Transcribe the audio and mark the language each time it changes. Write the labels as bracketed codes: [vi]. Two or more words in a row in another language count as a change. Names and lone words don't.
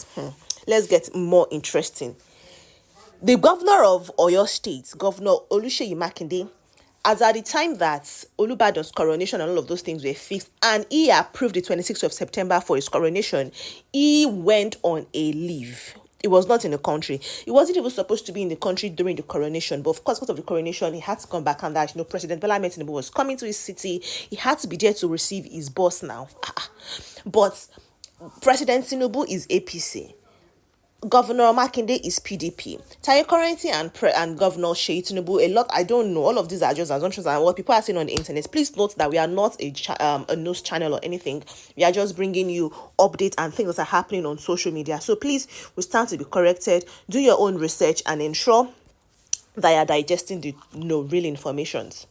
[en] Let's get more interesting. The governor of Oyo State, Governor Oluseyi Makinde, as at the time that Olubadan's coronation and all of those things were fixed, and he approved the 26th of September for his coronation, he went on a leave. He was not in the country. He wasn't even supposed to be in the country during the coronation. But of course, because of the coronation, he had to come back, and that, President Bola Ahmed Tinubu was coming to his city. He had to be there to receive his boss now. But President Tinubu is APC. Governor Makinde is PDP. Taye Currency and Governor Seyi Tinubu, a lot, I don't know. All of these are just assumptions and what people are saying on the internet. Please note that we are not a news channel or anything. We are just bringing you updates and things that are happening on social media. So please, we stand to be corrected. Do your own research and ensure that you are digesting the real informations.